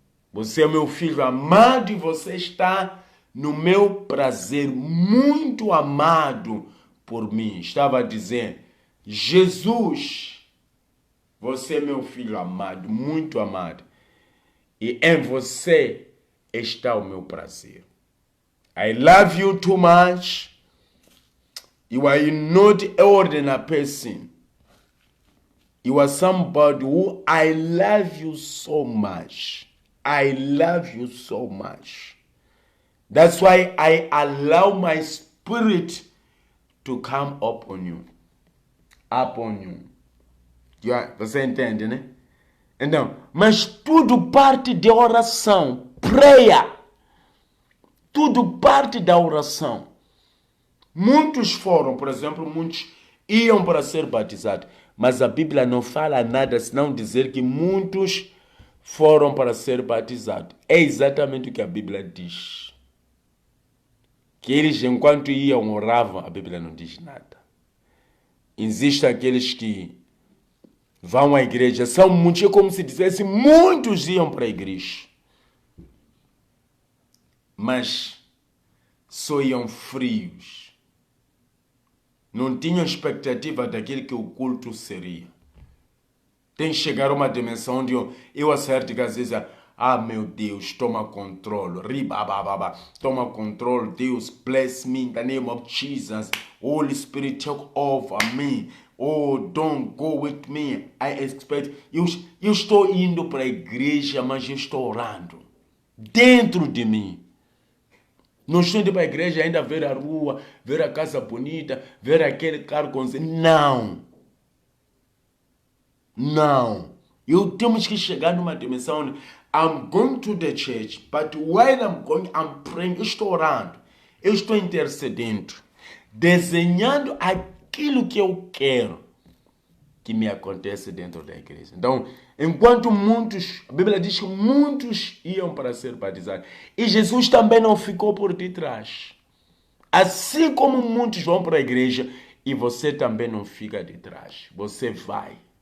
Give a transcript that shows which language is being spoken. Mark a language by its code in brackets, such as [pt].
[pt] Você é meu filho amado e você está no meu prazer, muito amado por mim. Estava a dizer, Jesus, você é meu filho amado, muito amado. E em você está o meu prazer. [en] I love you too much. You are not an ordinary person. You are somebody who I love you so much. I love you so much. That's why I allow my spirit to come upon you. Upon you. [pt] Você entende, né? Então, mas tudo parte de oração. Prayer. Tudo parte da oração. Muitos foram, por exemplo, muitos iam para ser batizados. Mas a Bíblia não fala nada senão dizer que muitos foram para ser batizados. É exatamente o que a Bíblia diz. Que eles, enquanto iam, oravam, a Bíblia não diz nada. Existem aqueles que vão à igreja, são muitos, é como se dissesse, muitos iam para a igreja. Mas só iam frios. Não tinham expectativa daquilo que o culto seria. Tem que chegar a uma dimensão onde eu acerto que às vezes, meu Deus, toma controle. Toma controle. Deus, [en] bless me in the name of Jesus. Holy Spirit, take over me. Oh, don't go with me. I expect. [pt] Eu estou indo para a igreja, mas eu estou orando. Dentro de mim. Não estou indo para a igreja ainda ver a rua, ver a casa bonita, ver aquele carro com... Não. Não. Temos que chegar numa dimensão onde [en] I'm going to the church, but while I'm going, I'm praying. [pt] Eu estou orando. Eu estou intercedendo. Desenhando aquilo que eu quero que me acontece dentro da igreja. Então, enquanto muitos, a Bíblia diz que muitos iam para ser batizados. E Jesus também não ficou por detrás. Assim como muitos vão para a igreja, e você também não fica de trás. Você vai.